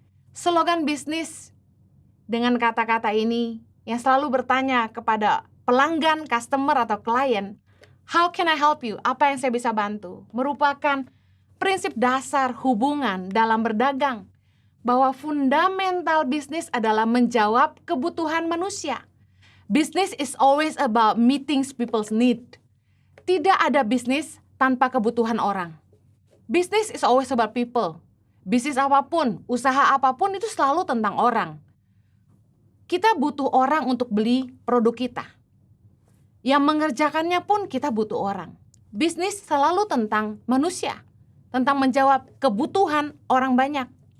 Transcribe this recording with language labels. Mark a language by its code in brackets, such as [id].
[id] Slogan bisnis dengan kata-kata ini yang selalu bertanya kepada pelanggan, customer atau klien, [en] How can I help you? [id] Apa yang saya bisa bantu? Merupakan prinsip dasar hubungan dalam berdagang. Bahwa fundamental bisnis adalah menjawab kebutuhan manusia. [en] Business is always about meeting people's need. [id] Tidak ada bisnis tanpa kebutuhan orang. [en] Business is always about people. [id] Bisnis apapun, usaha apapun itu selalu tentang orang. Kita butuh orang untuk beli produk kita. Yang mengerjakannya pun kita butuh orang. Bisnis selalu tentang manusia, tentang menjawab kebutuhan orang banyak.